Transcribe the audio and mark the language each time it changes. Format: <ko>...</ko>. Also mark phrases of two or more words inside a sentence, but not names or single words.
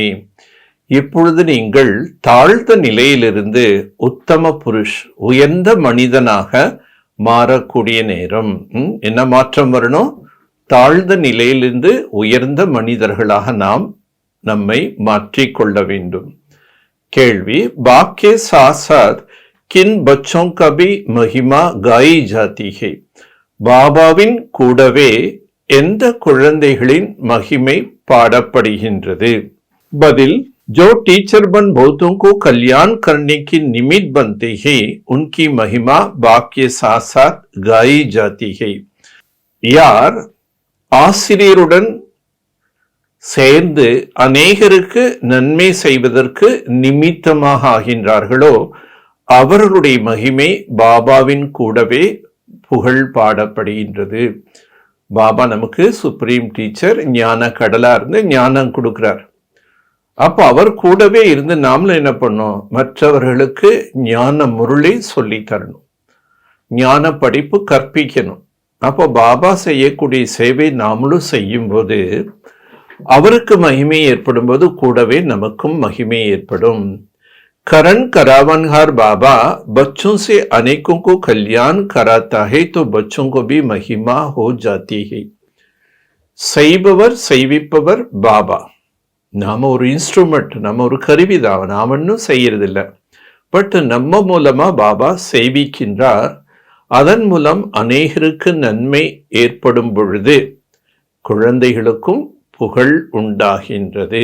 <ta>இப்பொழுது நீங்கள் தாழ்ந்த நிலையிலிருந்து உத்தம புருஷ், உயர்ந்த மனிதனாக மாறக்கூடிய நேரம். என்ன மாற்றம் வரணும்? தாழ்ந்த நிலையிலிருந்து உயர்ந்த மனிதர்களாக நாம் நம்மை மாற்றிக்கொள்ள வேண்டும்.</ta> <hi>கேள்வி, बाके साथ किन बच्चों का भी महिमा गाई जाती है.</hi> <ta>பாபாவின் கூடவே எந்த குழந்தைகளின் மகிமை பாடப்படுகின்றது? பதில்,</ta> <hi>जो टीचर बन बहुतों को कल्याण करने की निमित्त बनते हैं, उनकी महिमा बाप के साथ साथ गाई जाती है.</hi> <ta>யார் ஆசிரியருடன் சேர்ந்து அநேகருக்கு நன்மை செய்வதற்கு நிமித்தமாக ஆகின்றார்களோ அவர்களுடைய மகிமை பாபாவின் கூடவே புகழ் பாடப்படுகின்றது. பாபா நமக்கு</ta> <en>supreme teacher,</en> <ta>ஞான கடலா இருந்து ஞானம் கொடுக்கிறார். அப்போ அவர் கூடவே இருந்து நாமளும் என்ன பண்ணோம்? மற்றவர்களுக்கு ஞான முருளை சொல்லி தரணும், ஞான படிப்பு கற்பிக்கணும். அப்போ பாபா செய்யக்கூடிய சேவை நாமளும் செய்யும் போது அவருக்கு மகிமை ஏற்படும் போது கூடவே நமக்கும் மகிமை ஏற்படும்.</ta> <hi>करण करावनहार बाबा बच्चों से अनेकों को कल्याण कराता है, तो बच्चों को भी महिमा हो जाती है.</hi> <ta>செய்பவர் செய்விப்பவர் பாபா. நாம ஒரு இன்ஸ்ட்ருமெண்ட், நம்ம ஒரு கருவிதான், நாம இன்னும் செய்யறதில்லை. பட் நம்ம மூலமா பாபா செய்விக்கின்றார். அதன் மூலம் அநேகருக்கு நன்மை ஏற்படும் பொழுது குழந்தைகளுக்கும் புகழ் உண்டாகின்றது.</ta>